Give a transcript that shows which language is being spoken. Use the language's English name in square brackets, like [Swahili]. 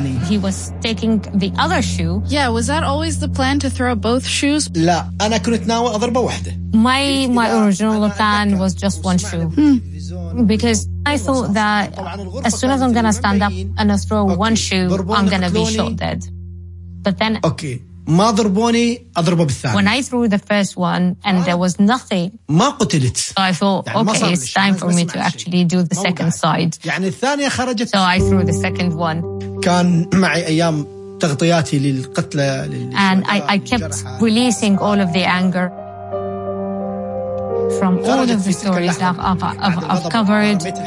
[English] he was taking the other shoe. Yeah, was that always the plan to throw both shoes? [Arabic] لا, أنا كنت ناوي أضرب واحدة. [English] My original plan was just one shoe. Because I thought that as soon as I'm going to stand up and throw one shoe, I'm going to be shot dead. But then, okay. [Arabic] ما ضربوني أضربه بالثاني. [English] When I threw the first one and there was nothing. [Arabic] ما قتلت. [English] So I thought, okay, it's time for me to actually do the second side. [Arabic] يعني الثانية خرجت. [English] So I threw the second one. [Arabic] كان معي أيام تغطياتي للقتلة. [English] And I kept releasing all of the anger from all of the stories that I've covered.